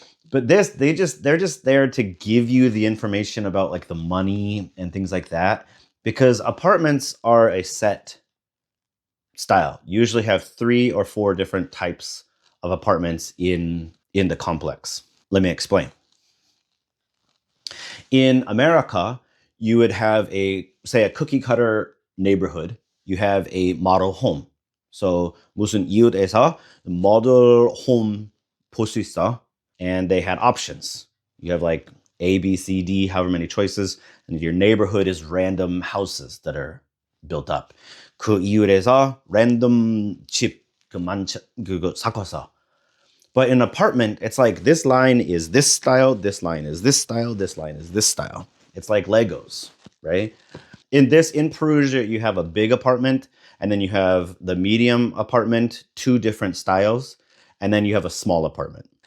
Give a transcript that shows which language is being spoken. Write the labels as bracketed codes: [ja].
[en] But they're just there to give you the information about like the money and things like that because apartments are a set style. You usually have 3 or 4 different types of apartments in the complex. Let me explain. In America, you would have say a cookie cutter neighborhood. You have a model home. [ko] So 무슨 이웃에서 [en] model home [ko] 볼 수 있어. [en] And they had options. You have like A, B, C, D, however many choices. And your neighborhood is random houses that are built up. [ko] 그 이웃에서 random 집 그거 섞어서. [en] But in an apartment, it's like this line is this style, this line is this style, this line is this style. It's like Legos, right? In Perugia, you have a big apartment, and then you have the medium apartment, 2 different styles, and then you have a small apartment.